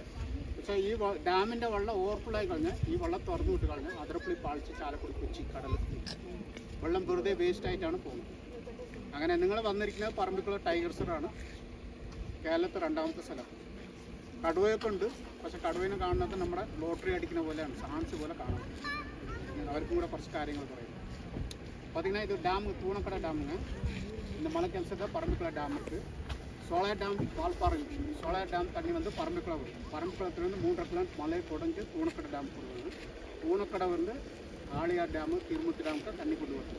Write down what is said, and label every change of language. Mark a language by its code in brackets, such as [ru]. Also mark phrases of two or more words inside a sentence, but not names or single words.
[ml] പക്ഷേ ഈ ഡാമിൻ്റെ വെള്ളം ഓവർഫുള്ളായി കഴിഞ്ഞാൽ ഈ വെള്ളം തുറന്നു വിട്ട് കഴിഞ്ഞാൽ അതിരപ്പള്ളി, പാളിച്ച്, ചാലക്കുടി, കൊച്ചി കടലിൽ വെള്ളം വെറുതെ വേസ്റ്റായിട്ടാണ് പോകുന്നത്. അങ്ങനെ നിങ്ങൾ വന്നിരിക്കുന്നത് പറമ്പിക്കുളം [en] tiger reserve-ആണ്, [ml] കേരളത്തിൽ 2ാമത്തെ സ്ഥലം. കടുവയൊക്കെ ഉണ്ട്, പക്ഷേ കടുവേനെ കാണുന്നത് നമ്മുടെ ലോട്ടറി അടിക്കുന്ന പോലെയാണ്, ചാൻസ് പോലെ കാണുന്നത്. അവർക്കും കൂടെ കുറച്ച് കാര്യങ്ങൾ പറയും. [ta] பார்த்திங்கன்னா இது டேம் தூணக்கடை டேமுங்க. இந்த மலை கெல்சத்தை பரம்பிக்குளம் டேம் இருக்குது. சோழர் டேம் வால்பாறை, சோழர் டேம் தண்ணி வந்து பரம்பிக்குளம் வரும். பரம்பிக்குளத்துலேருந்து 3.5 கிலோமீட்டர் மலை குடஞ்சி தூணக்கடை டேம் போடுவாங்க. தூணக்கடை வந்து ஆழியார் டேமு, திருமுத்து டேமுக்கு தண்ணி கொண்டு வரும்.